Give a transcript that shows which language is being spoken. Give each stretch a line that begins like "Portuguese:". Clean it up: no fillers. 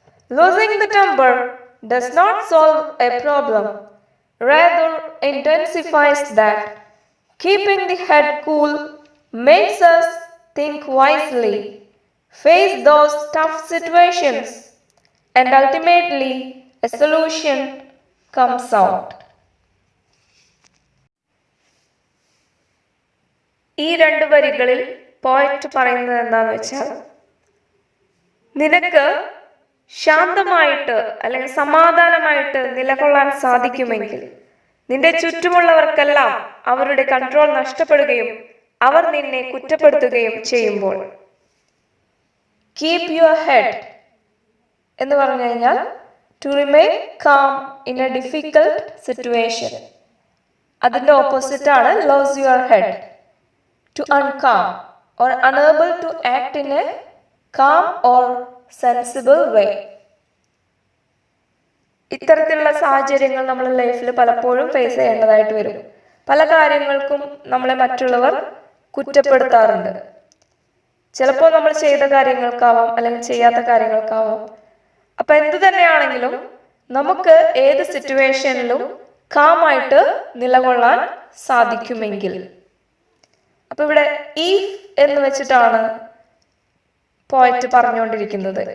English: Losing the temper does not solve a problem, rather intensifies that. Keeping the head cool makes us think wisely, face those tough situations, and ultimately a solution comes out.
Malayalam: ഈ രണ്ട് വരികളിൽ poet പറയുന്നത് എന്താണെന്ന് വെച്ചാൽ, നിനക്ക് ശാന്തമായിട്ട് അല്ലെങ്കിൽ സമാധാനമായിട്ട് നിലകൊള്ളാൻ സാധിക്കുമെങ്കിൽ നിന്റെ ചുറ്റുമുള്ളവർക്കെല്ലാം അവരുടെ കൺട്രോൾ നഷ്ടപ്പെടുകയും അവർ നിന്നെ കുറ്റപ്പെടുത്തുകയും ചെയ്യുമ്പോൾ,
English: keep your head
Malayalam: എന്ന് പറഞ്ഞു കഴിഞ്ഞാൽ
English: To remain calm in a difficult situation.
Malayalam: അതിന്റെ ഓപ്പോസിറ്റ് ആണ്
English: Lose your head, to uncalm or unable to act in a calm or sensible way.
Malayalam: ഇത്തരത്തിലുള്ള സാഹചര്യങ്ങൾ നമ്മൾ ലൈഫിൽ പലപ്പോഴും ഫേസ് ചെയ്യേണ്ടതായിട്ട് വരും. പല കാര്യങ്ങൾക്കും നമ്മളെ മറ്റുള്ളവർ കുറ്റപ്പെടുത്താറുണ്ട്. ചിലപ്പോൾ നമ്മൾ ചെയ്ത കാര്യങ്ങൾക്കാവാം അല്ലെങ്കിൽ ചെയ്യാത്ത കാര്യങ്ങൾക്കാവാം. അപ്പൊ എന്തു തന്നെയാണെങ്കിലും നമുക്ക് ഏത് സിറ്റുവേഷനിലും കാമായിട്ട് നിലകൊള്ളാൻ സാധിക്കുമെങ്കിൽ, അപ്പൊ ഇവിടെ ഈഫ് എന്ന് വെച്ചിട്ടാണ് പോയറ്റ് പറഞ്ഞുകൊണ്ടിരിക്കുന്നത്.